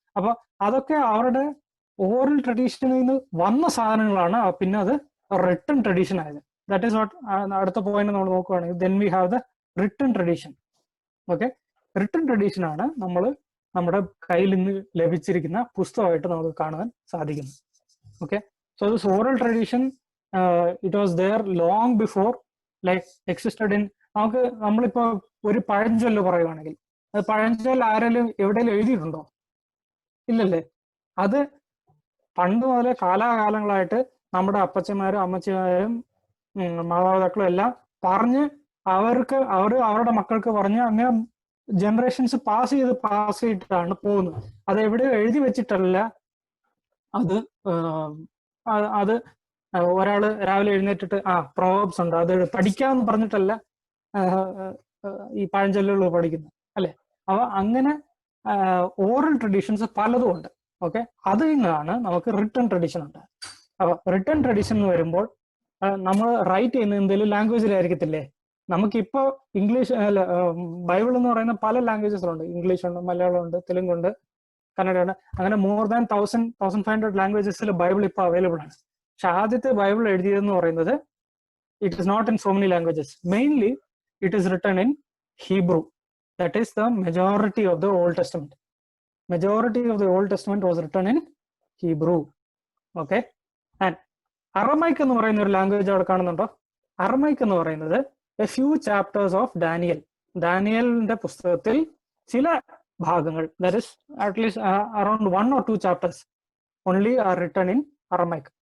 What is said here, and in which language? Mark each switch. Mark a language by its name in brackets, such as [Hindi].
[Malayalam] അപ്പൊ അതൊക്കെ അവരുടെ ഓറൽ ട്രഡീഷനിൽ നിന്ന് വന്ന സാധനങ്ങളാണ്. പിന്നെ അത് റിട്ടൺ ട്രഡീഷൻ ആയത്. [English] that is what [Malayalam] അടുത്ത പോയിന്റ് നമ്മൾ നോക്കുകയാണെങ്കിൽ [English] Then we have the written tradition. [Malayalam] Okay, written tradition ആണ് നമ്മൾ നമ്മുടെ കയ്യിൽ നിന്ന് ലഭിച്ചിരിക്കുന്ന പുസ്തകമായിട്ട് നമുക്ക് കാണാൻ സാധിക്കുന്നത്. [English] Okay, so this oral tradition it was there long before like existed in. [Malayalam] നമ്മളിപ്പോ ഒരു പഴഞ്ചൊല്ല് പറയുവാണെങ്കിൽ അത് പഴഞ്ചൊല്ല് ആരെങ്കിലും എവിടെയെങ്കിലും എഴുതിയിട്ടുണ്ടോ? ഇല്ലല്ലേ. അത് പണ്ട് മുതലേ കാലാകാലങ്ങളായിട്ട് നമ്മുടെ അപ്പച്ചന്മാരും അമ്മച്ചിമാരും മാതാപിതാക്കളും എല്ലാം പറഞ്ഞ് അവരുടെ മക്കൾക്ക് പറഞ്ഞ് അങ്ങനെ ജനറേഷൻസ് പാസ് ചെയ്തിട്ടാണ് പോകുന്നത്. അത് എവിടെയോ എഴുതി വെച്ചിട്ടല്ല. അത് ഒരാള് രാവിലെ എഴുന്നേറ്റിട്ട് പ്രോബ്സ് ഉണ്ട് അത് പഠിക്കാമെന്ന് പറഞ്ഞിട്ടല്ല ഈ പഴഞ്ചൊല്ലുകൾ പഠിക്കുന്നത്, അല്ലെ? അപ്പൊ അങ്ങനെ ഓറൽ ട്രഡീഷൻസ് പലതും ഉണ്ട്. ഓക്കെ, അതിൽ നിന്നാണ് നമുക്ക് റിട്ടൺ ട്രഡീഷൻ ഉണ്ട്. അപ്പൊ റിട്ടൺ ട്രഡീഷൻ എന്ന് വരുമ്പോൾ നമ്മൾ റൈറ്റ് ചെയ്യുന്ന എന്തെങ്കിലും ലാംഗ്വേജിലായിരിക്കത്തില്ലേ? നമുക്കിപ്പോ ഇംഗ്ലീഷ് അല്ല, ബൈബിൾ എന്ന് പറയുന്ന പല ലാംഗ്വേജസിലുണ്ട്. ഇംഗ്ലീഷ് ഉണ്ട്, മലയാളം ഉണ്ട്, തെലുങ്കുണ്ട്, കന്നഡ ഉണ്ട്. അങ്ങനെ [English] more than [Malayalam] 1500 ലാംഗ്വേജസിൽ ബൈബിൾ ഇപ്പോൾ അവൈലബിൾ ആണ്. പക്ഷെ ആദ്യത്തെ ബൈബിൾ എഴുതിയതെന്ന് പറയുന്നത് [English] it is not in so many languages. Mainly, it is written in Hebrew. That is the majority of the Old Testament. Majority of the Old Testament was written in Hebrew. Okay? And Aramaic [Malayalam] എന്ന് പറയുന്ന ഒരു language അവിടെ കാണുന്നുണ്ടോ? [English] Aramaic എന്ന് പറയുന്നത് a few chapters of Daniel. [Malayalam] ഡാനിയലിന്റെ പുസ്തകത്തിൽ ചില ഭാഗങ്ങൾ, [English] That is at least around 1 or 2 chapters only are written in Aramaic.